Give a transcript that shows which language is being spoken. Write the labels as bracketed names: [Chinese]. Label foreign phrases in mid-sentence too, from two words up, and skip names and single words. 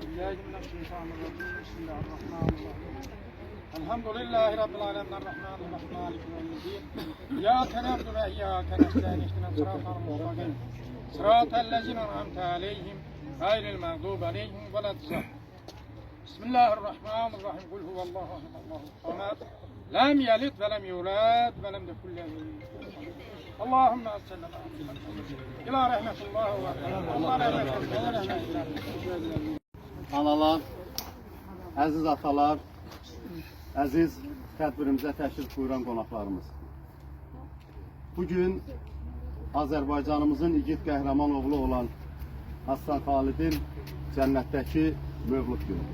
[Arabic] بالله من الشيطان الرجيم بسم الله الرحمن الرحيم الحمد لله رب العالمين الرحمن الرحيم مالك يوم الدين إياك نعبد وإياك نستعين اهدنا الصراط المستقيم صراط الذين أنعمت عليهم غير المغضوب عليهم ولا الضالين بسم الله الرحمن الرحيم قل هو الله أحد الله الصمد لم يلد ولم يولد ولم يكن له اللهم صل على محمد إلى رحمة الله وبركاته. [Azerbaijani] Analar, əziz atalar, əziz tədbirimizə təşrif buyuran qonaqlarımız. Bugün Azərbaycanımızın igid qəhrəman oğlu olan Aslan Xalidin cənnətdəki mövlud günüdür.